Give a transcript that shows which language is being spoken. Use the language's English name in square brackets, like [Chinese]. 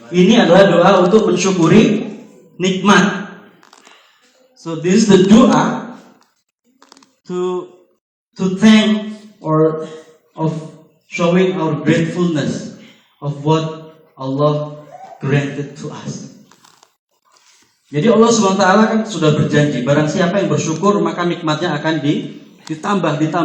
[Indonesian] Ini adalah doa untuk mensyukuri nikmat. [English] So this is the doa to thank or of showing our gratefulness of what Allah granted to us. [Indonesian] Jadi Allah SWT kan sudah berjanji, barang siapa yang bersyukur maka nikmatnya akan ditambah.